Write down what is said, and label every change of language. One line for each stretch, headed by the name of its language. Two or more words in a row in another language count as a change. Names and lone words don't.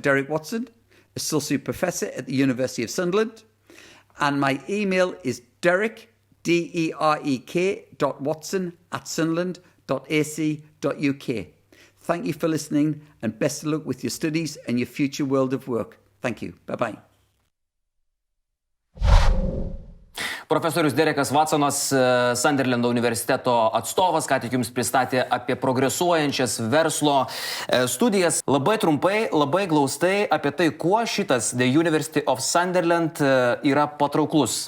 English: Derek Watson, Associate Professor at the University of Sunderland, and my email is derek.watson@sunderland.ac.uk. Thank you for listening, and best of luck with your studies and your future world of work. Thank you. Bye-bye.
Lithuanian: Profesorius Derekas Watsonas, Sunderlando universiteto atstovas, ką tik jums pristatė apie progresuojančias verslo studijas. Labai trumpai, labai glaustai apie tai, kuo šitas The University of Sunderland yra patrauklus.